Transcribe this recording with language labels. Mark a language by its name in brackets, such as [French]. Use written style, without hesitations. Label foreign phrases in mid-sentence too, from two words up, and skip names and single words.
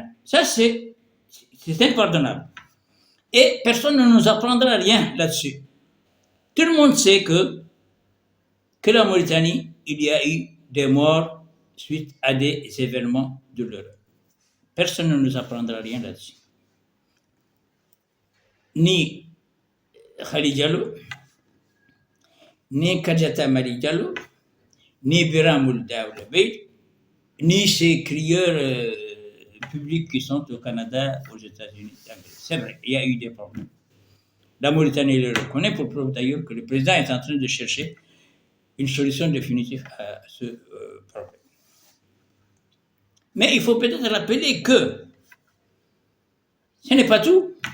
[French] Ça, c'est impardonnable. Et personne ne nous apprendra rien là-dessus. Tout le monde sait que la Mauritanie, il y a eu des morts suite à des événements douloureux. Personne ne nous apprendra rien là-dessus. Ni Khalid Diallo, ni Kadiata Mali Diallo, ni Biramoul Daoulabeid, ni ces crieurs publics qui sont au Canada, aux États-Unis. C'est vrai, il y a eu des problèmes. La Mauritanie le reconnaît, pour preuve d'ailleurs que le président est en train de chercher une solution définitive à ce problème. Mais il faut peut-être rappeler que ce n'est pas tout.